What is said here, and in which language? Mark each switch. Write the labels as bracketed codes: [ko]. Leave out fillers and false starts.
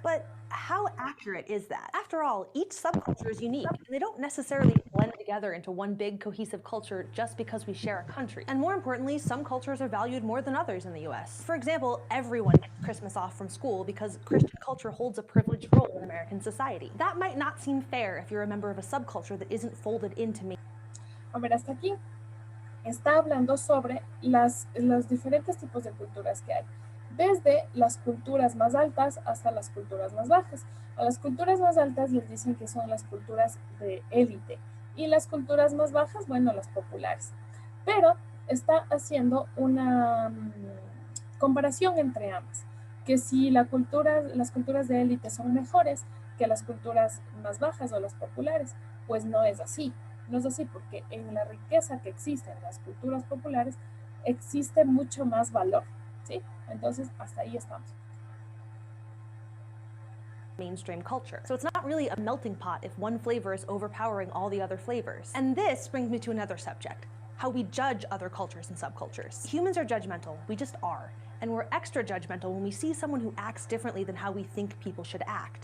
[en] But how accurate is that? After all, each subculture is unique, and they don't necessarily blend together into one big cohesive culture just because we share a country. And more importantly, some cultures are valued more than others in the US. For example, everyone gets Christmas off from school because Christian culture holds a privileged role in American society. That might not seem fair if you're a member of a subculture that isn't folded into me. [es] A ver, hasta aquí está hablando sobre los diferentes tipos de culturas que hay, desde las culturas más altas hasta las culturas más bajas. A las culturas más altas les dicen que son las culturas de élite y las culturas más bajas, bueno, las populares. Pero está haciendo una comparación entre ambas, que si las culturas de élite son mejores que las culturas más bajas o las populares, pues no es así. No es así porque en la riqueza que existe en las culturas populares existe mucho más valor, ¿sí? Entonces, hasta ahí estamos. [en] Mainstream culture. So it's not really a melting pot if one flavor is overpowering all the other flavors. And this brings me to another subject, how we judge other cultures and subcultures. Humans are judgmental, we just are. And we're extra judgmental when we see someone who acts differently than how we think people should act.